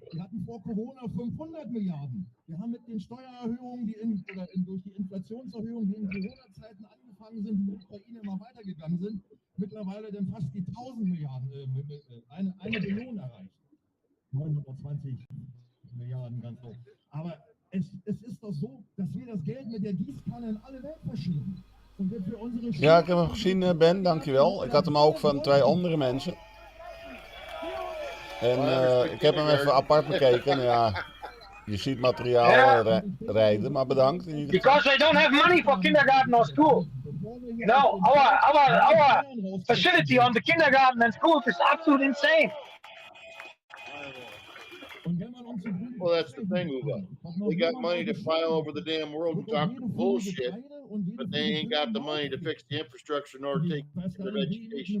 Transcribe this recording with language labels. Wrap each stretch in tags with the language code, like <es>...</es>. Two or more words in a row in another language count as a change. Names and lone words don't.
<de>Wir hatten vor Corona 500 Milliarden. Wir haben mit den Steuererhöhungen, durch die Inflationserhöhungen, die in Corona-Zeiten angefangen sind, die in der Ukraine immer weitergegangen sind, mittlerweile dann fast die 1000 Milliarden, eine Billion erreicht. 920 Milliarden ganz hoch. Aber es ist doch so, dass wir das Geld mit der Gießkanne in alle Welt verschieben. Und wir für unsere</de> <nl>Ja, ik heb hem gezien, Ben, dankjewel. Ik had hem ook van 2 andere mensen. En ik heb hem even apart bekeken. Ja, je ziet materiaal rijden, maar bedankt.</nl> <en>Because they don't have money for kindergarten or school. No, our facility on the kindergarten and schools is absolutely insane. Well, that's the thing, Uwe. They got money to fly all over the damn world and talk bullshit, but they ain't got the money to fix the infrastructure nor take their education.</en>